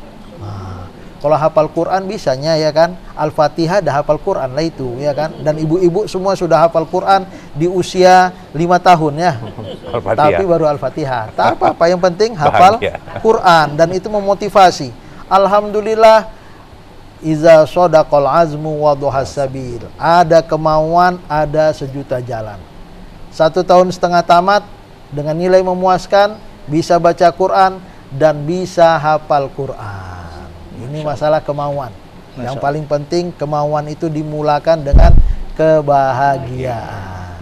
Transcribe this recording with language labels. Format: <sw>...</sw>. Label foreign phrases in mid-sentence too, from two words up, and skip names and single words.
<ms>Kalau hafal Quran bisanya ya kan, Al-Fatihah dah hafal Quran lah itu ya kan. Dan ibu-ibu semua sudah hafal Quran di usia 5 tahun ya. Tapi baru Al-Fatihah. Tak apa-apa, yang penting hafal Quran, dan itu memotivasi.</ms> <ar>Alhamdulillah, إذا صدق العزم وضح السبيل.</ar> <ms>Ada kemauan, ada sejuta jalan. 1,5 tahun tamat dengan nilai memuaskan, bisa baca Quran dan bisa hafal Quran. Ini masalah kemauan. Yang paling penting kemauan itu dimulakan dengan kebahagiaan.</ms>